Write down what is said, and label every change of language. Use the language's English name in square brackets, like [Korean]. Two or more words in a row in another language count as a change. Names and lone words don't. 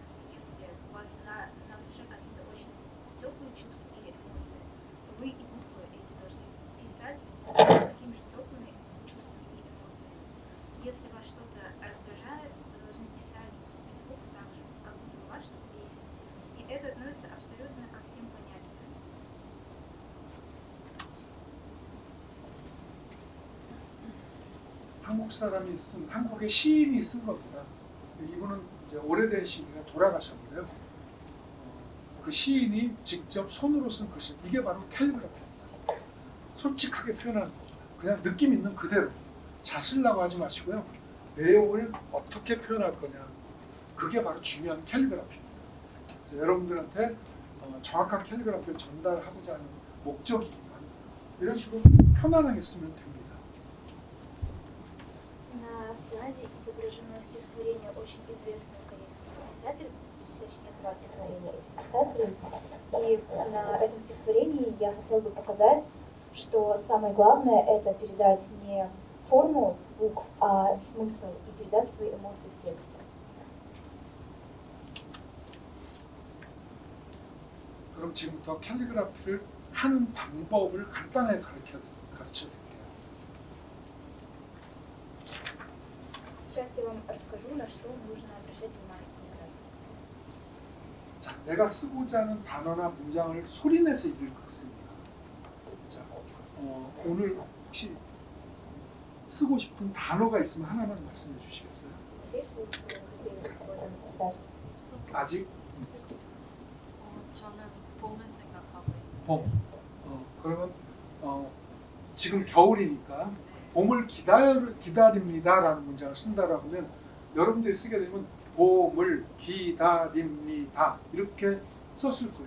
[Russian] Если у вас на душе какие-то очень теплые чувства или эмоции, то вы и буквы эти должны писать с такими же теплыми чувствами и эмоциями. Если вас что-то раздражает, вы должны писать эти буквы так же, как будто бы вас что-то бесит. И это относится абсолютно ко всем понятиям. [Korean] 한국 사람이 쓴, 한국의 시인이 쓴 겁니다. 이분은 이제 오래된 시인이가 돌아가셨는데요. 그 시인이 직접 손으로 쓴 글씨, 이게 바로 캘리그라피입니다. 솔직하게 표현하는 겁니다. 그냥 느낌 있는 그대로. 잘 쓰려고 하지 마시고요. 내용을 어떻게 표현할 거냐. 그게 바로 중요한 캘리그라피입니다. 여러분들한테 정확한 캘리그라피를 전달하고자 하는 목적이기도 합니다. 이런 식으로 편안하게 쓰면 됩니다. [Russian] На слайде изображено стихотворение очень известного корейского писателя, точнее, два стихотворения этих писателей. И на этом стихотворении я хотела бы показать, что самое главное это передать не форму букв, а смысл и передать свои эмоции в тексте. [Korean] 그럼 지금부터 캘리그라피를 하는 방법을 간단하게 가르쳐 드릴게요. [Russian] Сейчас я вам расскажу, на что нужно обращать внимание в каллиграфии. [Korean] 자, 내가 쓰고자 하는 단어나 문장을 소리내서 읽습니다. 자, 오늘 혹시 쓰고 싶은 단어가 있으면 하나만 말씀해 주시겠어요? [Russian] Здесь вы хотели сегодня написать. [Korean] 아직? 저는 봄을 생각하고 있는데 봄. 그러면 지금 겨울이니까 봄을 기다립니다라는 문장을 쓴다라고 하면 여러분들이 쓰게 되면 봄을 기다립니다 이렇게 썼을 거예요.